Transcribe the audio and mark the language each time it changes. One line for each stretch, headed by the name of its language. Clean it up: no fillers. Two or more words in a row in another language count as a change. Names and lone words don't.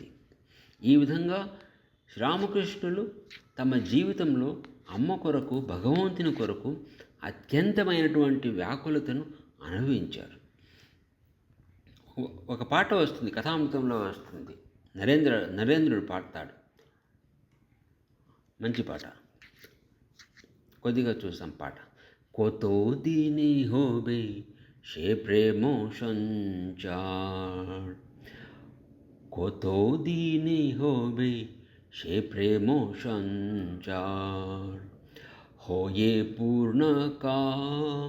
Telugu: ఈ విధంగా శ్రీరామకృష్ణులు తమ జీవితంలో అమ్మ కొరకు, భగవంతుని కొరకు అత్యంతమైనటువంటి వ్యాకులతను అనుభవించారు. ఒక పాట వస్తుంది, కథామృతంలో వస్తుంది. నరేంద్రుడు పాడతాడు. మంచి పాట, కొద్దిగా చూసాం పాట.
Bangla: কতো দিনে হবে সে প্রেম সঞ্চার, কতো দিনে হবে সে প্রেম সঞ্চার, হয়ে পূর্ণ কাম